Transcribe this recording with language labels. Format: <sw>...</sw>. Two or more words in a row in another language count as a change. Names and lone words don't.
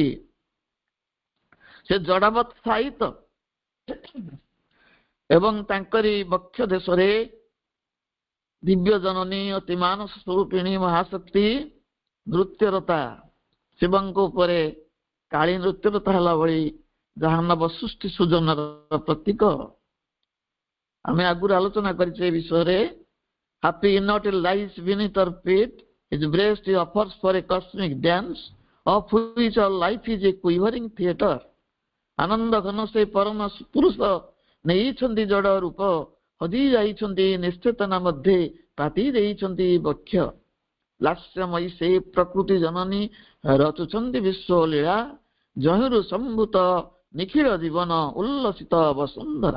<or>ସେ ଜଡ଼ବତ୍ ସାହିତ ଏବଂ ତାଙ୍କରି ବକ୍ଷ ଦେଶରେ ଦିବ୍ୟ ଜନନୀ ଅତିମାନସ ସ୍ୱରୂପିଣୀ ମହାଶକ୍ତି ନୃତ୍ୟରତା। ଶିବଙ୍କ ଉପରେ କାଳୀ ନୃତ୍ୟରତା ହେଲା ଭଳି ଯାହା ନବ ସୃଷ୍ଟି ସୃଜନର ପ୍ରତୀକ। ଆମେ ଆଗରୁ ଆଲୋଚନା କରିଛେ ଏ ବିଷୟରେ।</or> <en>ହାପି immortal lies beneath her feet, his breast he offers for a cosmic dance, of which all life is a quivering theatre.</en> <or>ଆନନ୍ଦ ଘନ ସେ ପରମ ପୁରୁଷ ନେଇଛନ୍ତି ଜଡ଼ ରୂପ, ହଜି ଯାଇଛନ୍ତି ନିଶ୍ଚେତନା ମଧ୍ୟ ପାତି ଦେଇଛନ୍ତି ବକ୍ଷ। ଲାସ୍ୟମୟୀ ସେ ପ୍ରକୃତି ଜନନୀ ରଚୁଛନ୍ତି ବିଶ୍ୱ ଲୀଳା, ଯହିଁରୁ ସମ୍ଭୂତ ନିଖିଳ ଜୀବନ ଉଲ୍ଲସିତ ବସୁନ୍ଧରା।</or>